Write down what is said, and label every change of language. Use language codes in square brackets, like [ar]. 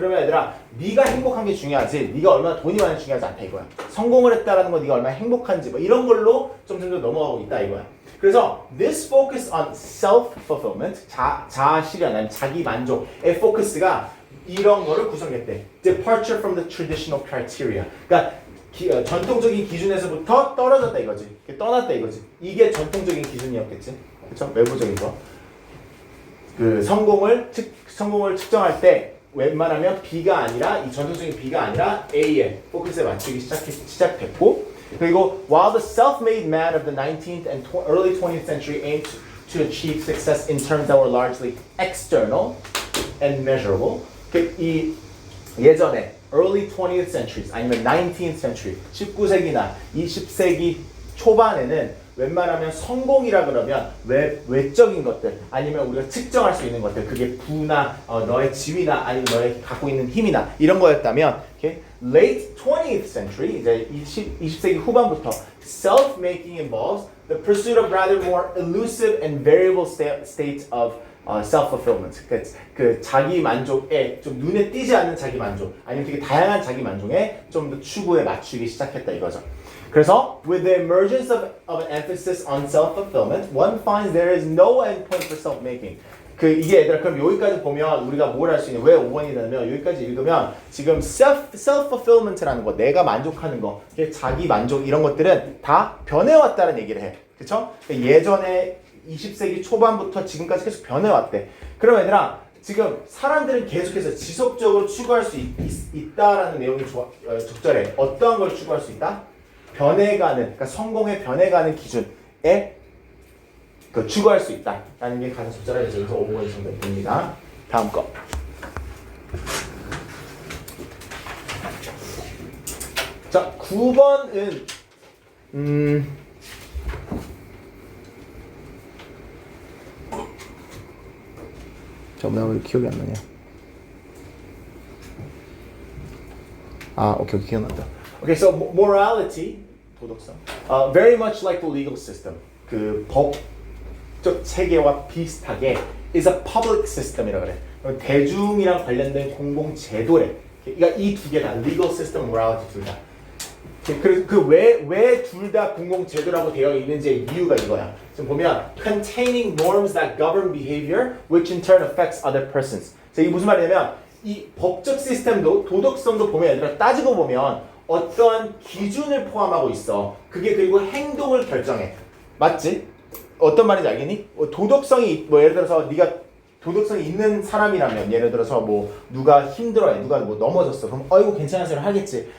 [ko] 그러면 얘들아 네가 행복한 게 중요하지 네가 얼마나 돈이 많은지 중요하지 않다 이거야. 성공을 했다라는 건 네가 얼마나 행복한지 뭐 이런 걸로 좀 넘어가고 있다 이거야. 그래서 [en] this focus on self-fulfillment [ko] 자아 실현 아니면 자기 만족의 포커스가 이런 거를 구성했대. [en] Departure from the traditional criteria. [ko] 그러니까 전통적인 기준에서부터 떨어졌다 이거지. 떠났다 이거지. 이게 전통적인 기준이었겠지. 그렇죠? 외부적인 거. 그 성공을 측정할 때 웬만하면 B가 아니라 이 전통적인 B가 아니라 A에 포커스에 맞추기 시작했고 그리고 [en] while the self-made man of the 19th and early 20th century aimed to achieve success in terms that were largely external and measurable [ko] 이 예전에 [en] early 20th centuries [ko] 아니면 19th century 19세기나 20세기 초반에는 웬만하면 성공이라 그러면 외적인 것들 아니면 우리가 측정할 수 있는 것들 그게 부나 너의 지위나 아니면 너의 갖고 있는 힘이나 이런 거였다면 okay? [en] Late 20th century [ko] 이제 20세기 후반부터 [en] self-making involves the pursuit of rather more elusive and variable states of self-fulfillment. [ko] 그 자기 만족에 좀 눈에 띄지 않는 자기 만족 아니면 되게 다양한 자기 만족에 좀 더 추구에 맞추기 시작했다 이거죠. [en] 그래서 with the emergence of an emphasis on self-fulfillment, one finds there is no endpoint for self-making. [ko] 이게 얘들아 그럼 여기까지 보면 우리가 뭘 할 수 있냐 왜 5번이 되냐면 여기까지 읽으면 지금 self-fulfillment라는 거 내가 만족하는 거 자기 만족 이런 것들은 다 변해왔다는 얘기를 해. 그쵸? 예전에 20세기 초반부터 지금까지 계속 변해왔대. 그럼 얘들아 지금 사람들은 계속해서 지속적으로 추구할 수 있다라는 내용이 적절해. 어떠한 걸 추구할 수 있다? 변해가는, 그러니까 성공에 변해가는 기준에 추구할 수 있다라는 게 가장 적절하게 여기서 5번이 정답이 됩니다. 다음 거. 자, 9번은 나 왜 기억이 안 나냐? 오케이 기억난다. [en] Okay, so morality 도덕성. Very much like the legal system. [ko] 그 법적 체계와 비슷하게 [en] is a public system [ko] 이라 그래. 대중이랑 관련된 공공 제도래. 그러니까 이 두 개 다 legal system, morality 둘 다. 왜 둘 다 공공 제도라고 되어 있는지의 이유가 이거야. [en] 지금 보면 containing norms that govern behavior, which in turn affects other persons. [ko] 이게 무슨 말이냐면 이 법적 시스템도 도덕성도 보면 얘들아 따지고 보면 어떠한 기준을 포함하고 있어. 그게 그리고 행동을 결정해. 맞지? 어떤 말인지 알겠니? 도덕성이 뭐 예를 들어서 네가 도덕성이 있는 사람이라면 예를 들어서 뭐 누가 힘들어해 누가 뭐 넘어졌어 그럼 아이고 괜찮아서 하겠지.